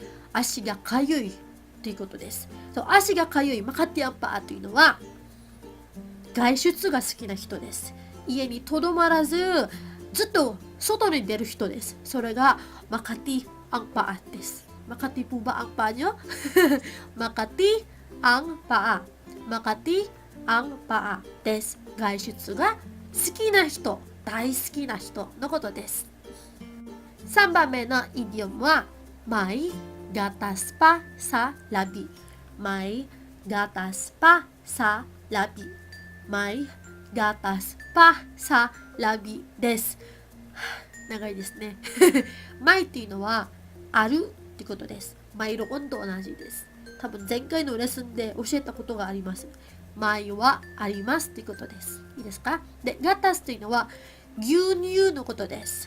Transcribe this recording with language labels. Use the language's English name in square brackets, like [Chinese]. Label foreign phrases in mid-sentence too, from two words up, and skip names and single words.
[Japanese] 足がかゆいということです。足がかゆい [Filipino] makati ang paa [Japanese] というのは外出が好きな人です。家にとどまらずずっと外に出る人です。それが [Filipino] makati ang paa [Japanese] です。 [Filipino] マカティ po ba ang paa nyo? makati ang paa. makati ang paa です。 [Japanese] 外出が好きな人、大好きな人のことです。3番目のイディオムは [Filipino] may gatas pa sa labi。 may gatas pa sa labi。 may gatas pa sa labi [Japanese] です。長いですね。may っていうのはあるってことです。マイロンと同じです。多分前回のレッスンで教えたことがあります。may はありますってことです。いいですか？で、ガタスというのは牛乳のことです。